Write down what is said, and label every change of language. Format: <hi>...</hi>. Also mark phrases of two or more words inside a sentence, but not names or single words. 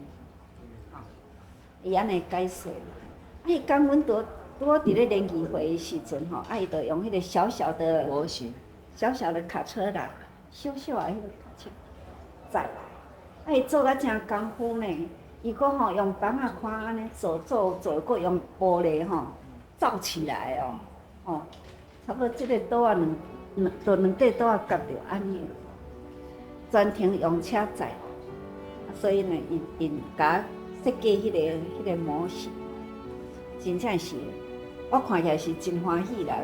<nan>伊安尼解说。伊讲阮拄好伫咧联谊会的时阵伊就用迄个小小的卡车啦，小小的迄个卡车载。伊做甲真功夫呢。伊搁用板仔框安尼做，搁用玻璃罩起来哦。差不多即个岛两块岛夹着安尼，专程用车载，所以呢，因甲设计迄个模式，真正是我看起来是真欢喜啦。</nan>